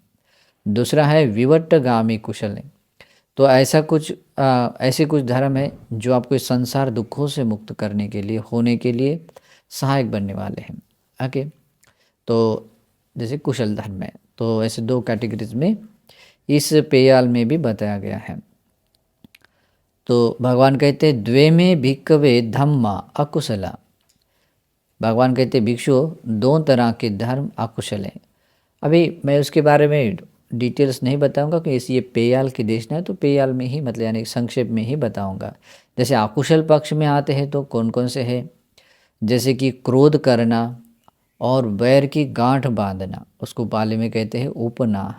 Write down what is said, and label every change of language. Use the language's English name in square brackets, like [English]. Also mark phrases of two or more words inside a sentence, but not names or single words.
[Hindi] दूसरा है विवट्टगामी कुशल है। तो ऐसे कुछ धर्म है जो आपको इस संसार दुखों से मुक्त करने के लिए, होने के लिए सहायक बनने वाले हैं। ओके, तो जैसे कुशल धर्म है, तो ऐसे दो कैटेगरीज में इस पेयाल में भी बताया गया है। तो भगवान कहते हैं [Pali] द्वे में भिक्खवे धम्मा अकुशला। [Hindi] भगवान कहते भिक्षु दो तरह के धर्म अकुशल हैं। अभी मैं उसके बारे में डिटेल्स नहीं बताऊंगा कि ये पेयाल की देशना है, तो पेयाल में ही मतलब यानी संक्षेप में ही बताऊंगा। जैसे अकुशल पक्ष में आते हैं तो कौन कौन से हैं, जैसे कि क्रोध करना और वैर की गांठ बांधना, उसको पाली में कहते हैं उपनाह।